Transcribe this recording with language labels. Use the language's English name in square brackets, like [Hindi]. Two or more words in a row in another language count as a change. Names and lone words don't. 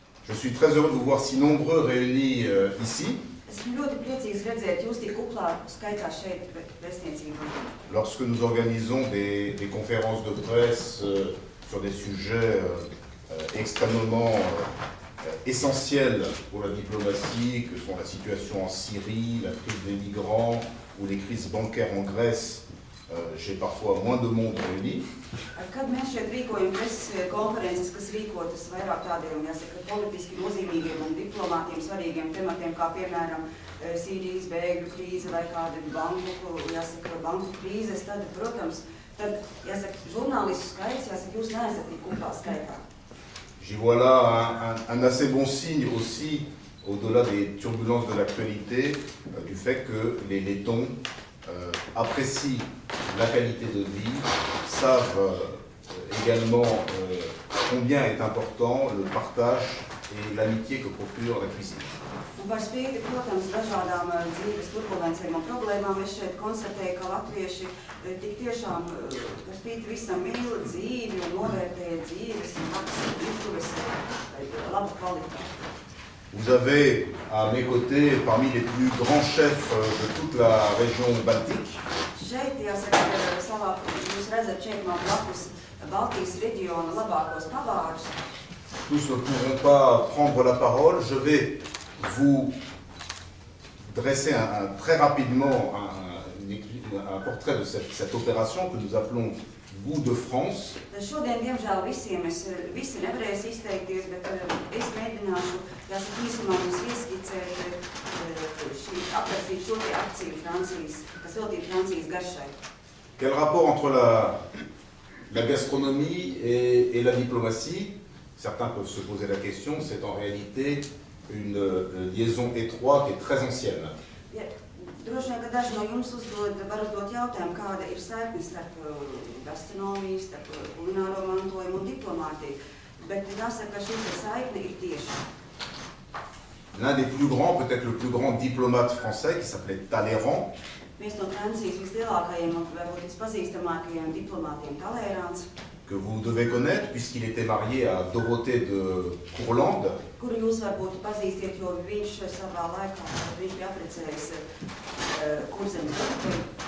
[French] Je suis très heureux de vous voir si nombreux réunis ici. Lorsque nous organisons des conférences de presse sur des sujets extrêmement essentiels pour la diplomatie, que sont la situation en Syrie, la crise des migrants ou les crises bancaires en Grèce, j'ai parfois moins de monde réuni. [Latvian] Kad mēs šeit rīkojam preses konferences, kas rīkotas vairāk tādiem, jāsaka, politiski nozīmīgiem un diplomātiem svarīgiem tematiem, kā piemēram Sīrijas bēgļu krīze vai kāda banku krīzes, tad, protams, žurnālistu skaits, jūs neesat tik kuplā skaitā. [French] J'y vois là un assez bon signe aussi, au-delà des turbulences de l'actualité, du fait que les Lettons apprécient la qualité de vie, savent également combien est important le partage et l'amitié que procure la cuisine. [Latvian] Par spīti, protams, dažādām dzīves turbulencēm un problēmām, es šeit konstatēju, ka latvieši tik tiešām, par spīti visam mīl dzīvi un novērtēja dzīves un labas labu kvalitāti. [French] Vous avez à mes côtés, parmi les plus grands chefs de toute la région baltique, [Latvian] Šeit, jāsaka, jūs redzat šeit no blakus Baltijas reģiona labākos pavārus. [French] Tous ne pourront pas prendre la parole. Je vais vous dresser très rapidement un portrait de cette opération que nous appelons Goût de France. [Latvian] Šodien, diemžēl, visi nevarēs izteikties, bet es mēģināšu, jāsaka, īsumā mums ieskicēt aprakstīt šo te akciju Francijas, kas veltīta Francijas garšai. [French] Quel rapport entre la gastronomie et la diplomatie? Certains peuvent se poser la question, c'est en réalité une liaison étroite et très ancienne. [Latvian] Droši vien, ka daži no jums var uzdot jautājumu, kāda ir saikne starp gastronomiju, starp kulināro mantojumu un diplomātiju, bet jāsaka, ka šī saikne ir tieša. [French] L'un des plus grands, peut-être le plus grand diplomate français, qui s'appelait Talleyrand, [Latvian] Viens no Francijas vislielākajiem un varbūt vispazīstamākajiem diplomātiem Talleyrāns, [French] que vous devez connaître puisqu'il était marié à Dorothée de Courlande, [Latvian] kuru jūs varbūt pazīstiet, jo viņš savā laikā, viņš bija apprecējis Kurzemes Dorothēju,